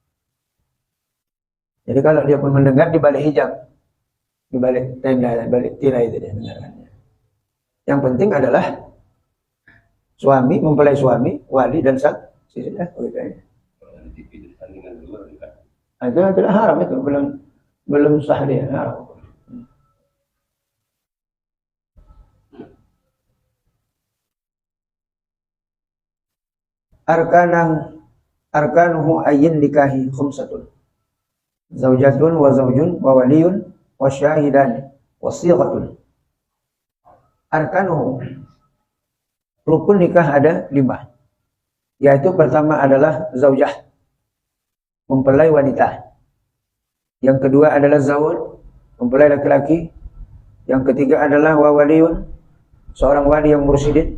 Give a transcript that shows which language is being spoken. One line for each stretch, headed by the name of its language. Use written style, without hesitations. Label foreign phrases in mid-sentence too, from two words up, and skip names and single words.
Indonesian: Jadi kalau dia pun mendengar di balik hijab, di balik tenda, di balik tirai itu dia dengarkannya. Yang penting adalah suami mempelai suami, wali dan saksi sudah begitu. Itu adalah haram itu, belum sah dia, haram.
Arabic: أركانه أي النكاح خمسة. زوجة وزوج وولي وشاهدان وصيغة. Arkanuhu,
Indonesian: rukun nikah ada 5. Yaitu pertama adalah zaujah, mempelai wanita. Yang kedua adalah zawj, mempelai laki-laki. Yang ketiga adalah
Arabic: وولي,
Indonesian: seorang wali yang mursyidin.